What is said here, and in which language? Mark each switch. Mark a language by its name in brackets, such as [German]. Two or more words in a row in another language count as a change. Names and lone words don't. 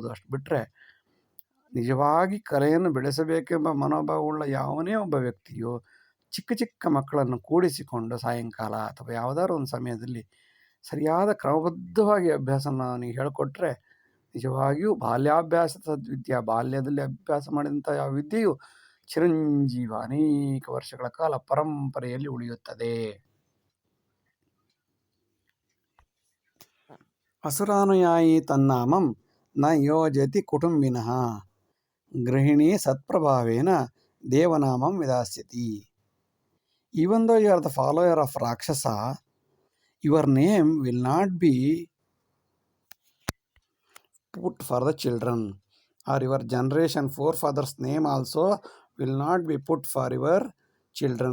[Kannada] ಅಷ್ಟು ಬಿಟ್ಟರೆ ನಿಜವಾಗಿ ಕಲೆಯನ್ನು ಬೆಳೆಸಬೇಕೆಂಬ ಮನೋಭಾವವುಳ್ಳ ಯಾವನೇ ಒಬ್ಬ ವ್ಯಕ್ತಿಯು ಚಿಕ್ಕ ಚಿಕ್ಕ ಮಕ್ಕಳನ್ನು ಕೂಡಿಸಿಕೊಂಡು ಸಾಯಂಕಾಲ ಅಥವಾ ಯಾವುದಾದ್ರು ಒಂದು ಸಮಯದಲ್ಲಿ ಸರಿಯಾದ ಕ್ರಮಬದ್ಧವಾಗಿ ಅಭ್ಯಾಸನ ಅವನಿಗೆ ಹೇಳಿಕೊಟ್ರೆ ನಿಜವಾಗಿಯೂ ಬಾಲ್ಯಾಭ್ಯಾಸದ ವಿದ್ಯೆ, ಬಾಲ್ಯದಲ್ಲಿ ಅಭ್ಯಾಸ ಮಾಡಿದಂಥ ಯಾವ ವಿದ್ಯೆಯು ಚಿರಂಜೀವ ಅನೇಕ ವರ್ಷಗಳ ಕಾಲ ಪರಂಪರೆಯಲ್ಲಿ ಉಳಿಯುತ್ತದೆ. [Sanskrit] ಅಸುರಾನುಯಾಯಿ ತನ್ನಾಮಂ ನ ಯೋಜತಿ ಕುಟುಂಬಿನಃ ಗೃಹಿಣಿ ಸತ್ಪ್ರಭಾವೇನ ದೇವನಾಮಂ ವಿಧಾಸ್ಯತಿ. [English] Even though you are the follower of Rakshasa, your name will not be put for the children, or your generation forefathers' name also will not be put for your children.